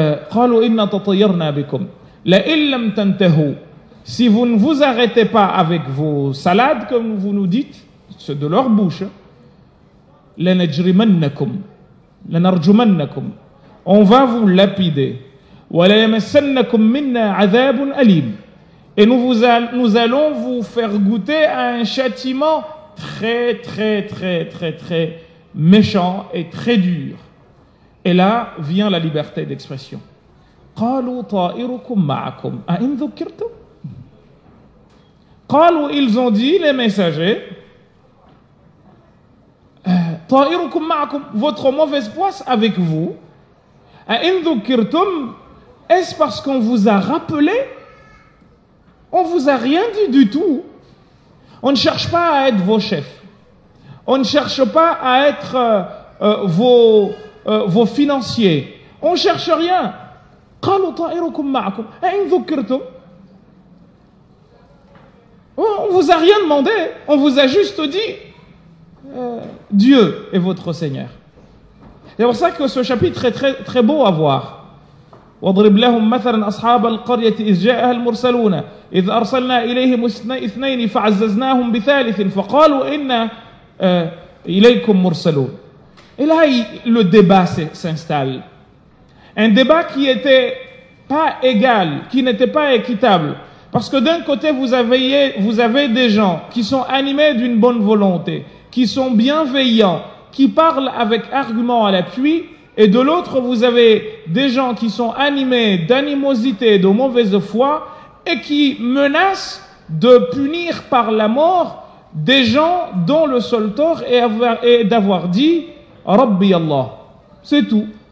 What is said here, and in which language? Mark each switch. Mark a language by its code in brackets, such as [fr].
[ar] قالوا إنا تطيرنا بكم لئن لم تنتهوا. [fr] Si vous ne vous arrêtez pas avec vos salades, comme vous nous dites, c'est de leur bouche, [ar] لنجرمنكم لنرجمنكم, [fr] on va vous lapider. [ar] وَلَيَمَسَّنَّكُمْ مِنَّا عَذَابٌ أَلِيمٌ. [fr] Et nous allons vous faire goûter à un châtiment très, très, très, très, très méchant et très dur. Et là vient la liberté d'expression. [ar] قَالُوا طَائِرُكُمْ مَعَكُمْ أَإِنْ ذُكِّرْتُمْ. قَالُوا, [fr] ils ont dit, les messagers, [ar] طَائِرُكُمْ مَعَكُمْ, [fr] votre mauvaise poisse avec vous. [ar] أَإِنْ ذُكِّرْتُمْ, [fr] est-ce parce qu'on vous a rappelé? On vous a rien dit du tout. On ne cherche pas à être vos chefs. On ne cherche pas à être vos financiers. On ne cherche rien. [ar] قالوا طائركم معكم أئن ذكرتم. [fr] On ne vous a rien demandé, on vous a juste dit Dieu est votre Seigneur. C'est pour ça que ce chapitre est très, très beau à voir. [ar] واضرب لهم مثلا أصحاب القرية إذ جاءها المرسلون إذ أرسلنا إليهم اثنين فعززناهم بثالث فقالوا إنا إليكم مرسلون. [fr] Et là, le débat s'installe. Un débat qui n'était pas égal, qui n'était pas équitable. Parce que d'un côté, vous avez des gens qui sont animés d'une bonne volonté, qui sont bienveillants, qui parlent avec argument à l'appui, et de l'autre, vous avez des gens qui sont animés d'animosité, de mauvaise foi, et qui menacent de punir par la mort des gens dont le seul tort est d'avoir dit « [ar] Rabbi Allah [fr] ». C'est tout.